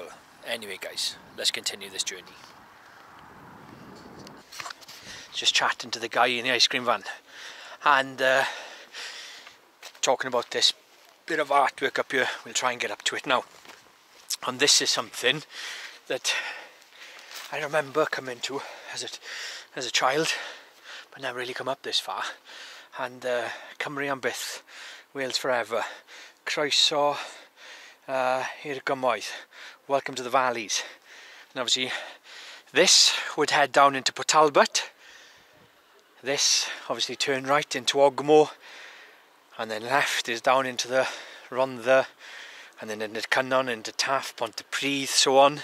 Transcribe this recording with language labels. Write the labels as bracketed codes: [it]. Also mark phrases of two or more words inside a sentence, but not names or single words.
[en] Anyway guys, let's continue this journey. Just chatting to the guy in the ice cream van, and talking about this bit of artwork up here. We'll try and get up to it now. And this is something that I remember coming to as a child, but never really come up this far. And [cy] Cymru am byth, [en] Wales forever. [cy] croeso i'r gymoedd. [en] Welcome to the valleys. And obviously this would head down into Port Talbot. This obviously turn right into Ogmore, and then left is down into the Rhondda, and then into Cynnon, into Taff, Pontypridd, so on.